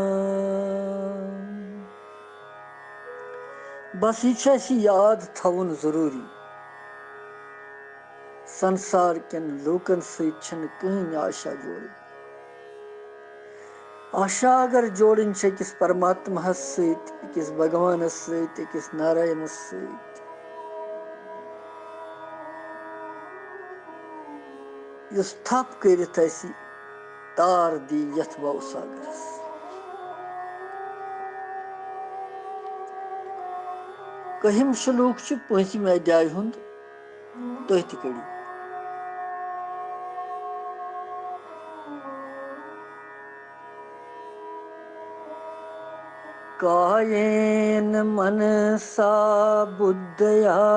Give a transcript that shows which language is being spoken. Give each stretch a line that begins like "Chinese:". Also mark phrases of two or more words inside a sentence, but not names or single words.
Kashmiri: बस यह याद थवन जरूरी संसार केन लोकन सहित कहीं आशा जोड़। आशा अगर जोड़न किस परमात्मा सहित, किस भगवान सहित, किस नारायण सहित, युस थप करित तार दी यथ भव सागरस। कहिम श्लोक छ पांचमे अध्याय हुंद तुह त कड़ी।
Sanskrit: कायेन मनसा बुद्धया